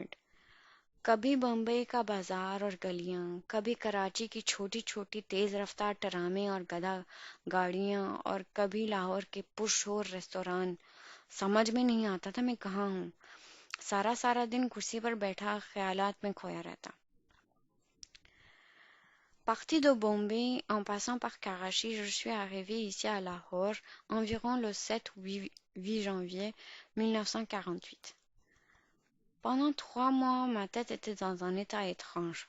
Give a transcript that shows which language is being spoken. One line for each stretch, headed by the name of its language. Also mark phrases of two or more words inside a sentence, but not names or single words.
Urdu: کبھی بمبئی کا بازار اور گلیاں، کبھی کراچی کی چھوٹی چھوٹی تیز رفتار ٹرامیں اور گدھا گاڑیاں اور کبھی لاہور کے پرشور ریستوران. سمجھ میں نہیں آتا تھا میں کہاں ہوں۔ سارا سارا دن کرسی پر بیٹھا خیالات میں کھویا رہتا.
French: Parti de Bombay en passant par Karachi, je suis arrivé ici à Lahore environ le 7 ou 8 janvier 1948. Pendant 3 mois, ma tête était dans un état étrange.